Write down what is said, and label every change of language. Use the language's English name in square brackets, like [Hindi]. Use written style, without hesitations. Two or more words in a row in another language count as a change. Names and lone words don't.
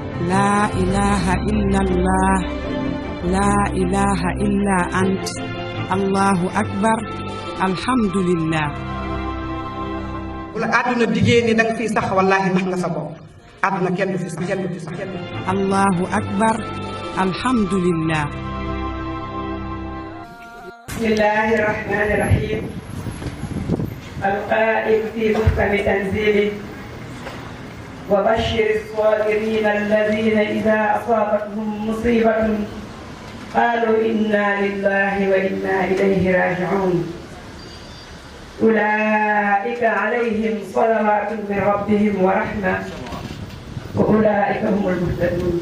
[Arabic] لا إله إلا الله لا إله إلا أنت الله أكبر الحمد لله. [Wolof] wala àdduna diggée ni danga fiy sax wallaahi nax nga sa bopp àdduna kenn du fi sax kenn du fi sax. [Arabic] الله أكبر الحمد لله. بسم الله الرحمن الرحيم. القائل في محكم تنزيله وبشر الصابرين الذين إذا أصابتهم مصيبة قالوا إنا لله وإنا إليه راجعون أولئك عليهم صلوات من ربهم ورحمة وأولئك هم المهتدون.